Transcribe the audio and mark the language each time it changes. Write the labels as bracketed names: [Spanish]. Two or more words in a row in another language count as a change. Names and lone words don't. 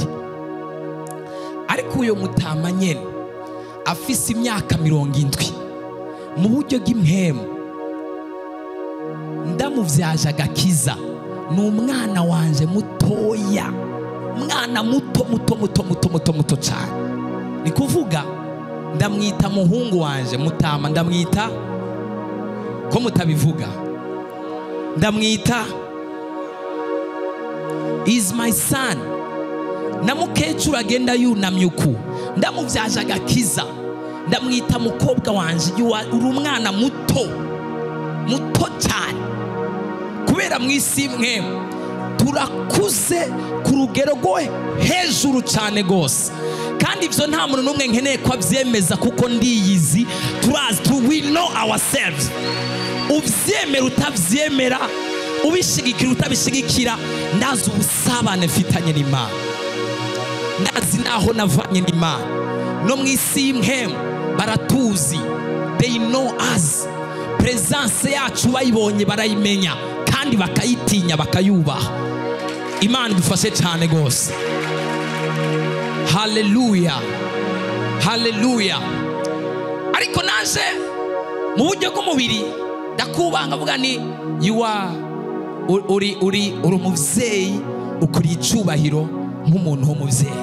[Rundi] Ariko uyo mutama nyene afise imyaka 70 mu buryo bw'impemu, ndamuvyaje agakiza. Ni umwana wanje mutoya, umwana muto cyane. Ni kuvuga ndamwita muhungu wanje mutama, ndamwita ko mutabivuga, ndamwita [English] is my son. [Rundi] Na mukecuru agenda yunamye uku, ndamuvyaje agakiza, ndamwita mukobwa wanje, uri umwana muto cyane. Kubera mwisi imwe turakuze ku rugero rwo hejuru cyane gose, kandi ivyo nta muntu n'umwe nkeneye ko avyemeza kuko ndiyizi. [English] We know ourselves. [Rundi] Uvyemera utavyemera, ubishigikira utabishigikira, ndazi ubusabane mfitanye n'Imana, ndazi naho navanye n'Imana. No mwisi imwe baratuzi, [English] they know us. [Rundi] Presence yacu bayibonye barayimenya kandi bakayitinya bakayubaha. Imana idufashe cyane gose. Haleluya, haleluya. Ariko naje mu buryo bw'umubiri ndakubanga, vuga ni uri umuvyeyi, ukuri icubahiro nk'umuntu w'umuvyeyi.